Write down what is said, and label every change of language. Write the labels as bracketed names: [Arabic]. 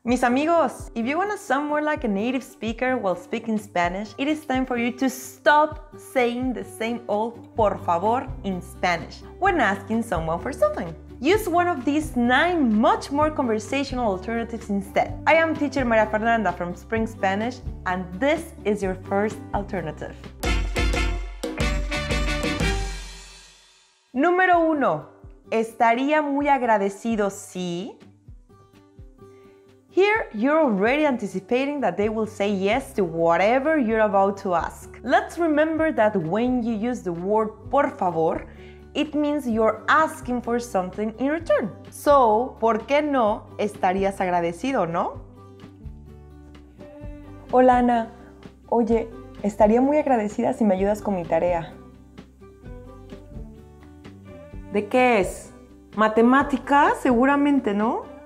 [Spanish] Mis amigos, [English] if you want to sound more like a native speaker while speaking Spanish, it is time for you to stop saying the same old [Spanish] por favor [English] in Spanish when asking someone for something. Use one of these 9 much more conversational alternatives instead. I am teacher Maria Fernanda from Spring Spanish, and this is your first alternative. [Spanish] Número 1. Estaría muy agradecido si... [English] Here, you're already anticipating that they will say yes to whatever you're about to ask. Let's remember that when you use the word [Spanish] por favor, [English] it means you're asking for something in return. [Spanish] So, ¿por qué no estarías agradecido, no? Hola, Ana. Oye, estaría muy agradecida si me ayudas con mi tarea. ¿De qué es? ¿Matemática? Seguramente, ¿no?